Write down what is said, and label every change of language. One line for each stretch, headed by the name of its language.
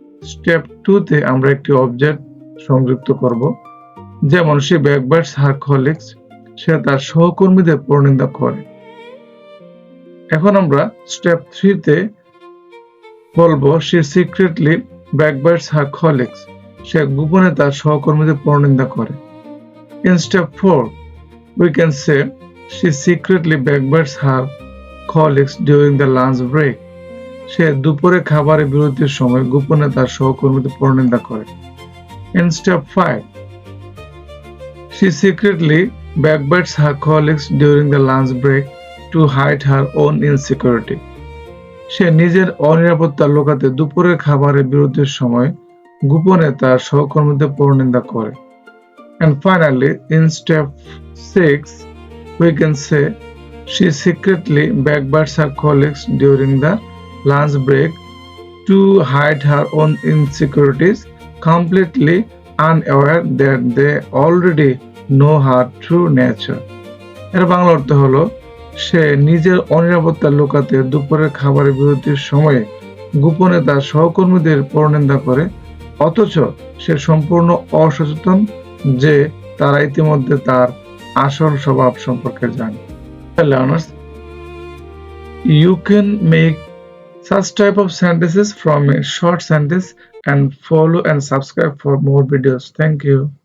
Bangla: Step 2 তে আমরা একটি অবজেক্ট সংযুক্ত করব, যেমন
English: সে backbites her colleagues,
Bangla: সে তার সহকর্মীদের পরনিন্দা করে। এখন আমরা স্টেপ 3 তে বলবো,
English: সে secretly backbites her colleagues,
Bangla: সে গোপনে তার সহকর্মীদের পরনিন্দা করে।
English: In step 4, we can say she secretly backbites her colleagues during the lunch break.
Bangla: সে দুপুরে খাবারের বিরতির সময় গোপনে তার সহকর্মীদের পরনিন্দা করে।
English: In step 5, she secretly backbites her colleagues during the lunch break to hide her own insecurity.
Bangla: সে নিজের অনিরাপত্তা লুকাতে দুপুরের খাবারের বিরতির সময় গোপনে তার সহকর্মীদের পরনিন্দা করে।
English: And finally, in step 6, we can say she secretly backbites her colleagues during the lunch break to hide her own insecurities, completely unaware that they already know her true nature.
Bangla: এর বাংলা অর্থ হলো, সে নিজের অনিরাপত্তা লুকাতে দুপুরের খাবারের বিরতির সময়ে গোপনে তার সহকর্মীদের পরনিন্দা করে, অথচ সে সম্পূর্ণ অসচেতন যে তারা ইতিমধ্যে তার আসল স্বভাব সম্পর্কে জানে।
English: Learners, you can make such type of sentences from a short sentence and follow and subscribe for more videos. Thank you.